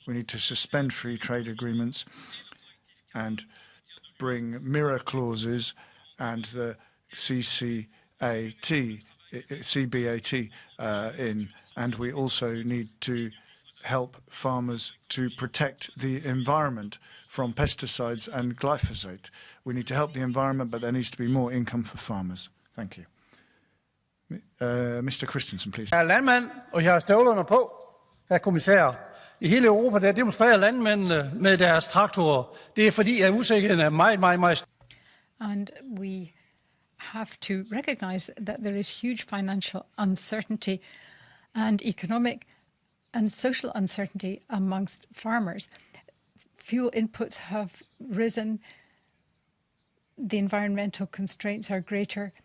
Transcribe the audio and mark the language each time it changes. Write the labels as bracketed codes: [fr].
[en] We need to suspend free trade agreements and bring mirror clauses and the CBAT in, and we also need to help farmers to protect the environment from pesticides and glyphosate. We need to help the environment, but there needs to be more income for farmers. Thank you. Mr. Christensen, please. [da] Jeg er landmand, og jeg har støvlerne på, herr kommissær. I hele Europa der demonstrerer landmændene med deres traktorer. Det er fordi, at usikkerheden er meget. [en] And we have to recognize that there is huge financial uncertainty and economic and social uncertainty amongst farmers. Fuel inputs have risen. The environmental constraints are greater.